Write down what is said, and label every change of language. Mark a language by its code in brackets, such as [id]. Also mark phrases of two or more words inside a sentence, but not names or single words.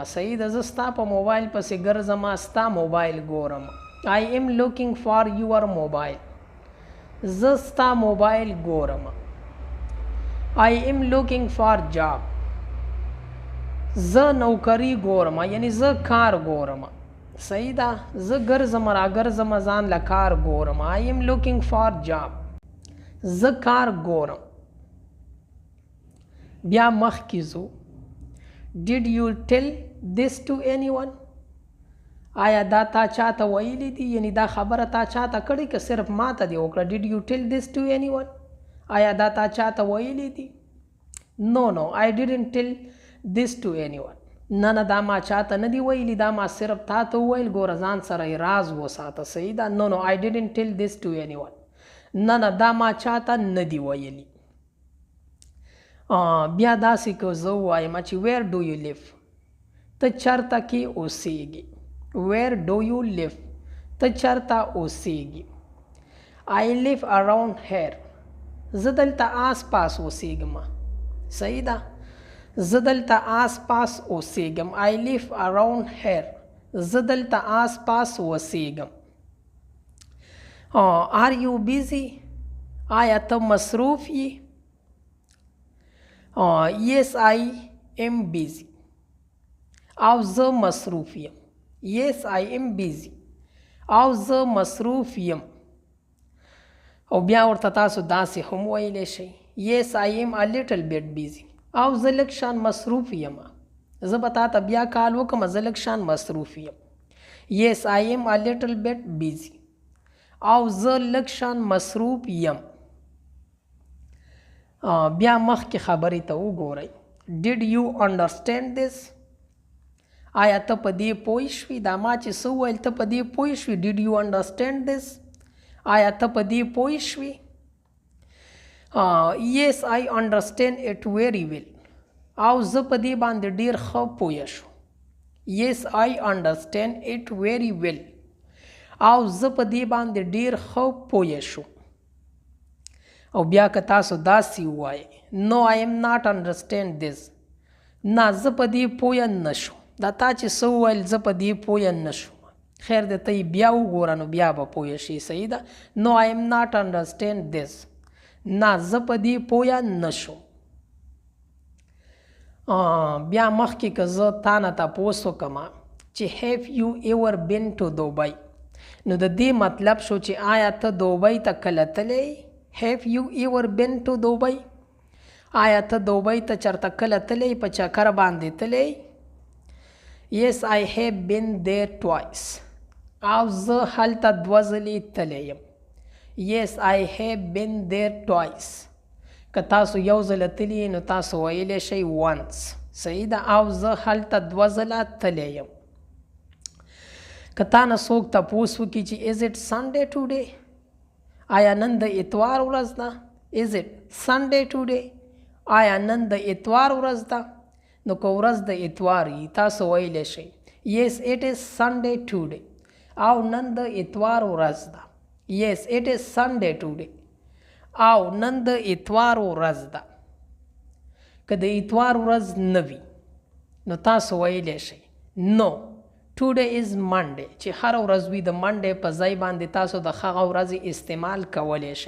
[ps] صحیح ده، زه ستا په موبایل پسې ګرځم، ستا موبایل ګورم. [en] I am looking for your mobile، [ps] زه ستا موبایل ګورم. [en] I am looking for job، [ps] زه نوکری ګورم، یعنی زه کار ګورم. صحیح ده، زه ګرځم را ګرځم ځان له کار ګورم. [en] I am looking for job، [ps] زه کار ګورم. بیا مخکې ځو [en] did you tell this to anyone، [ps] آیا دا تا چاته ویلی دی، یعنی دا خبره تا چاته کړې که صرف ما ته دی وکړه. [en] did you tell this to anyone، [ps] آیا دا تا چاته ویلی دی. [en] no I didn't tell this to anyone، [ps] نه دا ما چاته نه دی ویلی، دا ما صرف تا ته وویل، ګوره ځان سره راز وساته. صحیح ده. [en] no I didn't tell this to anyone، [ps] نه دا ما چاته نه دی ویلی. بیا داسې که زه ووایم چې [en] where do you live، [ps] ته چېرته کې اوسیږي. [en] where do you live، [ps] ته چېرته اوسیږي. [en] I live around here، [ps] زه دلته آس پاس اوسیږم. صحیح ده، زه دلته آس پاس اوسیږم. [en] I live around here، [ps] زه دلته آس پاس اوسیږم. [en] are you busy، [ps] آیا ته مصروف یې. [en] yes I am busy. [ps] او زه مصروف یم. [en] Yes, I am busy. [ps] او زه مصروف یم. او بیا ورته تاسو داسې هم ویلی شئ. [en] Yes, I am a little bit busy. [ps] او زه لږ شان مصروف یم. زه به تا ته بیا کال وکړم، زه لږ شان مصروف یم. [en] Yes, I am a little bit busy. [ps] او زه لږ شان مصروف یم. بیا مخکې خبرې ته وګورئ. [en] Did you understand this? [ps] آیا ته په دې پوه شوې؟ دا ما چې څه وویل ته په دې پوه شوې؟ [en] Did you understand this? [ps] آیا ته په دې پوه شوې؟ [en] Yes, I understand it very well. [ps] او زه په دې باندې ډېر ښه پوه شوم. [en] Yes, I understand it very well. [ps] او زه په دې باندې ډېر ښه پوه شوم. او بیا که تاسو داسې ووایئ [en] No, I am not understand this. [ps] نه زه په دې پوه نه شوم. دا تا چې څه وویل زه په دې پوه نه شوم. خیر دی ته یې بیا وګوره نو بیا به پوه شي. صحیح ده. [en] No, I am not understand this. [ps] نه زه په دې پوه نه شوم. بیا مخکې که زه تا نه تپوس وکړم چې [en] have you ever been to Dubai؟ [ps] نو د دې مطلب شو چې آیا ته دوبۍ ته کله تللی؟ [en] Have you ever been to Dubai؟ [ps] آیا ته دوبۍ ته چېرته کله تللی؟ په چکر باندې تللی؟ [en] Yes, I have been there twice. [ps] او زه هلته دوه ځلې تللی یم. [en] Yes, I have been there twice. [ps] که تاسو یو ځله تللی نو تاسو ویلی شئ once. صحیح ده. او زه هلته دوه ځله تللی یم. که تا نه څوک تپوس وکړي چې [en] is it Sunday today؟ [ps] آیا نن د اتوار ورځ ده؟ [en] Is it Sunday today؟ [ps] آیا نن د اتوار ورځ ده؟ نو که ورځ د اتوار وي تاسو ویلی شئ [en] Yes, it is Sunday today. [ps] او نن د اتوار ورځ ده. [en] Yes, it is Sunday today. [ps] او نن د اتوار ورځ ده. که د اتوار ورځ نه وي نو تاسو ویلی شئ [en] No, today is Monday. [ps] چې هر ورځ وي د منډې په ځای باندې تاسو د هغه ورځې استعمال کولی شئ.